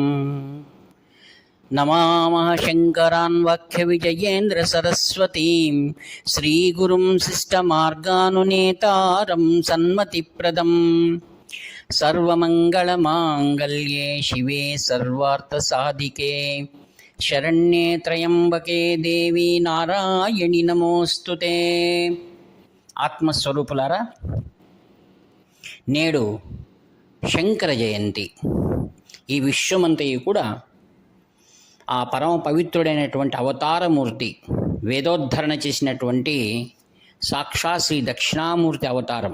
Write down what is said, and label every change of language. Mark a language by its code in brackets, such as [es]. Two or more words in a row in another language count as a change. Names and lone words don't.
[sa] नमामः शङ्करान् वाक्यविजयेन्द्रसरस्वतीं श्रीगुरुं शिष्टमार्गानुनेतारं सन्मतिप्रदं सर्वमङ्गलमाङ्गल्ये शिवे सर्वार्थसाधिके शरण्ये त्र्यंबके देवी नारायणि नमोस्तुते। [te] ఆత్మస్వరూపులారా, నేడు శంకర జయంతి. ఈ విశ్వమంతయు కూడా ఆ పరమ పవిత్రుడైనటువంటి అవతారమూర్తి, వేదోద్ధరణ చేసినటువంటి సాక్షాత్ శ్రీ దక్షిణామూర్తి అవతారం.